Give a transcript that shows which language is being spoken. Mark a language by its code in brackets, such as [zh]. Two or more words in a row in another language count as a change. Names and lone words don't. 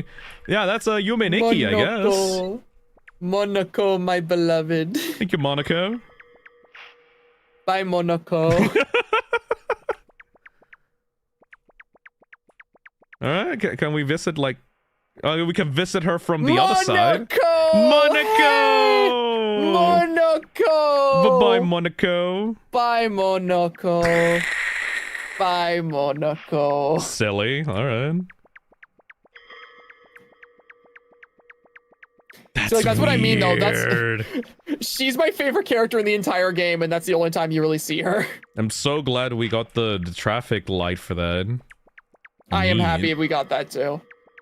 [en] Yeah, that's a YUME Nikki, I guess. Monoko, my beloved. Thank you, Monoko. Bye, Monoko. All right, can we visit, like... we can visit her from the other side. Monoko! Monoko! Monoko! Bye-bye, Monoko. Bye, Monoko. Bye, Monoko. Silly. All right. So, like, that's what I mean, though. Weird. She's my favorite character in the entire game, and that's the only time you really see her. I'm so glad we got the traffic light for that. I am happy we got that, too.